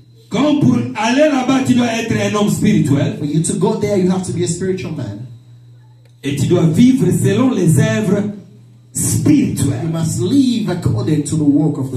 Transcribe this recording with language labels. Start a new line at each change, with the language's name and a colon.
French: Quand pour aller là-bas tu dois être un homme spirituel
English: For you to go there, you have to be a spiritual man.
French: et tu dois vivre selon les œuvres
English: You
French: spirituelles.
English: must live according to the work of the